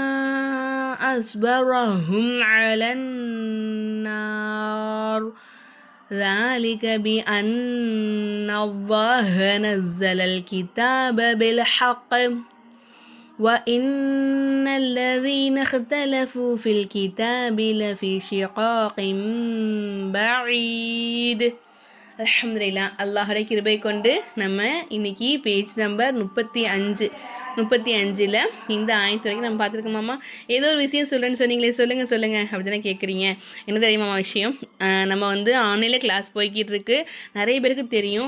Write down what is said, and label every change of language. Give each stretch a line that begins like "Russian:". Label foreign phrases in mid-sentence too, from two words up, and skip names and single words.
Arabic: أصبرهم على النار ذلك بأن الله نزل الكتاب بالحق وإن الذين اختلفوا في الكتاب لفي شقاق بعيد. அல்ஹம்துலில்லாஹ்.
Tamil: அல்லாஹுடைய கிருபை கொண்டு நம்ம இன்னைக்கு
English: page number
Tamil: 35 இந்த ஆயத்து வரைக்கும் நம்ம பார்த்துருக்கோமாம்மா. ஏதோ ஒரு விஷயம் சொல்கிறேன்னு சொன்னீங்களே, சொல்லுங்கள் அப்படி தானே கேட்குறீங்க. என்ன தெரியுமாம்மா விஷயம்? நம்ம வந்து ஆன்லைனில் கிளாஸ் போய்கிட்டு இருக்கு, நிறைய பேருக்கு தெரியும்.